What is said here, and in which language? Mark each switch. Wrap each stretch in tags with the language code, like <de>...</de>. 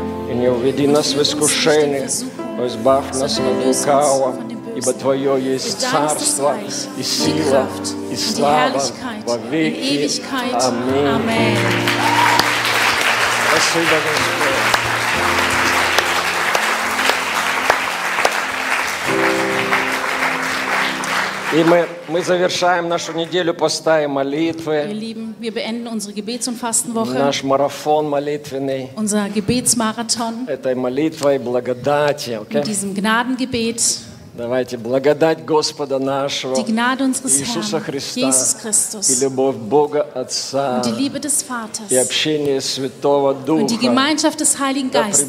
<ru>И не уведи нас в искушение, но избавь нас от лукавого, ибо Твое есть царство и сила и слава во веки. Аминь. Спасибо, Господь. И мы завершаем нашу неделю поста и молитвы.</ru> <de>Wir beenden unsere Gebets- und Fastenwoche.</de> <ru>Наш марафон молитвенный.</ru> <de>Unser Gebetsmarathon.</de> <ru>Этой молитвой благодати, okay?</ru> <de>Mit diesem Gnadengebet.</de> <ru>Давайте благодать Господа нашего.</ru> <de>Die Gnade unseres</de> <ru>Иисуса</ru> <de>Herrn, Jesus Christus.</de> <ru>И любовь Бога Отца.</ru> <de>Und die Liebe des Vaters.</de> <ru>И общение Святого Духа.</ru> <de>Und die Gemeinschaft des Heiligen Geistes.</de>